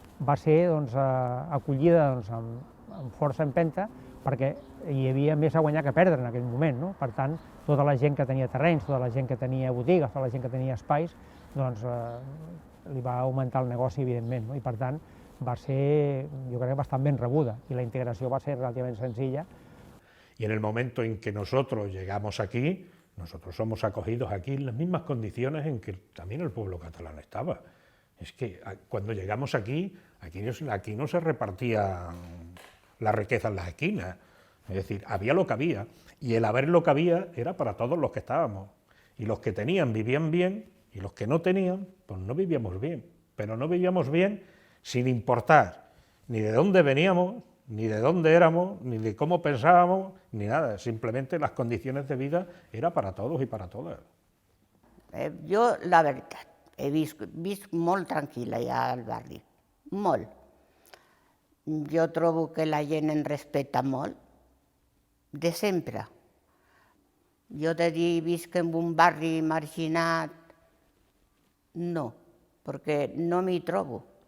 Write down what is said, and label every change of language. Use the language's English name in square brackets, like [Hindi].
[Catalan] Va ser doncs, acollida doncs, amb força empenta, perquè hi havia més a guanyar que a perdre en aquell moment, no? Per tant, tota la gent que tenia terrenys, tota la gent que tenia botigues, tota la gent que tenia espais, doncs li va augmentar el negoci, evidentment, no? I per tant va ser, jo crec, bastant ben rebuda, i la integració va ser relativament senzilla. [Spanish] Y en el momento en que nosotros llegamos aquí, nosotros somos acogidos aquí en las mismas condiciones en que también el pueblo catalán estaba. Es que cuando llegamos aquí no se repartían la riqueza en las esquinas. Es decir, había lo que había, y el haber lo que había era para todos los que estábamos. Y los que tenían vivían bien, y los que no tenían, pues no vivíamos bien. Pero no vivíamos bien sin importar ni de dónde veníamos, ni de dónde éramos, ni de cómo pensábamos, ni nada. Simplemente las condiciones de vida era para todos [Catalan] i para totes. Jo, la veritat, he vist molt tranquil·la ja al barri, molt. Jo trobo que la gent em respecta molt, de sempre. Jo de dir visc en un barri marginat, no, perquè no m'hi trobo.